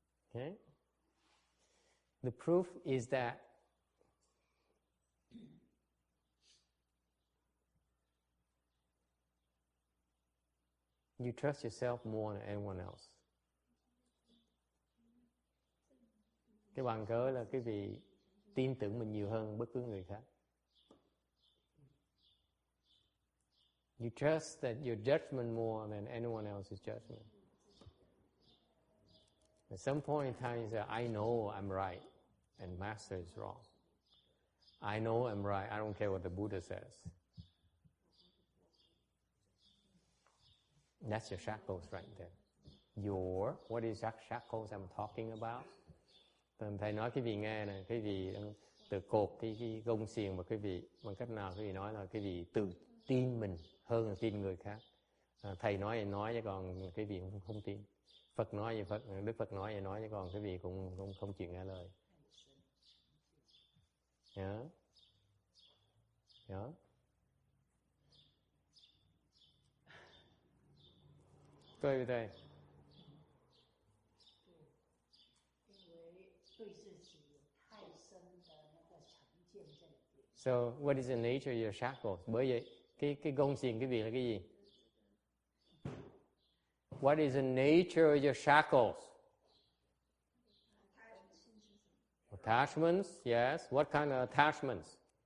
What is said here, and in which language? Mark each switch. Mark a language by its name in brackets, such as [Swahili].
[English] Okay? The proof is that you trust yourself more than anyone else. [Vietnamese] Cái bằng cớ là quý vị tin tưởng mình nhiều hơn bất cứ người khác. [English] You trust that your judgment more than anyone else's judgment. At some point in time, you say, I know I'm right, and Master is wrong. I know I'm right. I don't care what the Buddha says. That's your shackles right there. What is shackles I'm talking about? [Vietnamese] Thầy nói quý vị nghe này, quý vị tự cột cái gông xiềng mà quý vị, bằng cách nào quý vị nói là quý vị tự tin mình hơn là tin người khác. Thầy nói chứ còn quý vị không tin. Phật nói vậy Đức Phật nói vậy chứ còn quý vị cũng không chịu nghe lời. Nhớ. Coi đây. [English] So, what is the nature of your shackles? [Vietnamese] Bởi vậy, cái gông xiềng quý vị là cái gì? [English] What is the nature of your shackles? Attachments, yes. What kind of attachments?